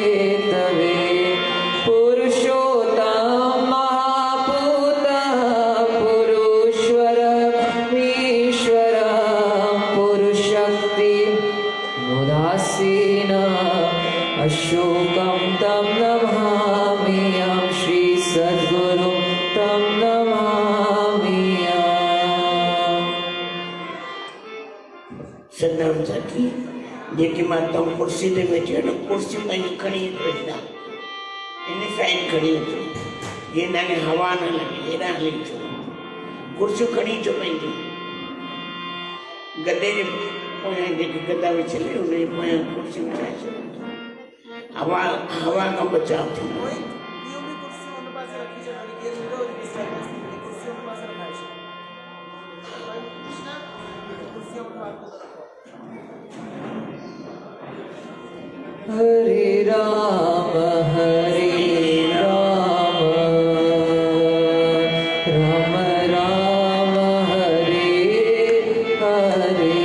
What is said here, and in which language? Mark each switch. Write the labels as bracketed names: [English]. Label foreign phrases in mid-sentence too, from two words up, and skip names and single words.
[Sanskrit] पुरुषोत्तम महापुरुषः पुरुषवरमीश्वरः पुरुषशक्ति मुदासीन अशोकं तं नमाम्यहं। श्री सद्गुरु तं नमाम्यहं। [Sindhi] सतनाम साथी जेकी माताऊं कुर्सी ते बैठी है कुर्सी पंहिंजी खणी वेठा इन साइड खणी अचो ये ना हवा न लगे हेॾा हली अचो कुर्सियूं खणी अचो पंहिंजी गद्दे जे पोयां जेके गद्दा विछले उन जे पोयां कुर्सियूं ठाहे छॾो हवा खां बचाव थींदो। [Sanskrit] हरे राम राम राम हरे हरे